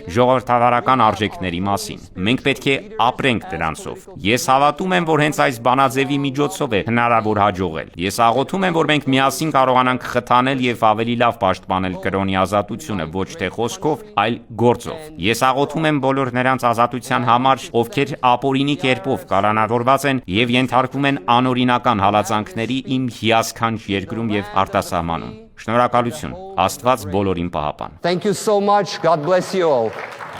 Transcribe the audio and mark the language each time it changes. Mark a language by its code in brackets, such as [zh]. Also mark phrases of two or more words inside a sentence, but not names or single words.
[hy] ժողովրդավարական արժեքների մասին։ Մենք պետք է ապրենք դրանցով։ Ես հավատում եմ, որ հենց այս բանաձևի միջոցով է հնարավոր հաջողել։ Ես աղոթում եմ, որ մենք միասին կարողանանք խթանել եւ ավելի լավ պաշտպանել կրոնի ազատությունը ոչ թե խոսքով, այլ գործով։ Ես աղոթում եմ բոլոր նրանց ազատության համար, ովքեր ապօրինի կերպով կալանավորված են եւ ենթարկվում են անօրինական հալածանքների իմ հիասքանչ երկրում եւ արտասահմանում։ Շնորհակալություն։ Աստված բոլորին պահապան։ [en] Thank you so much. God bless you all.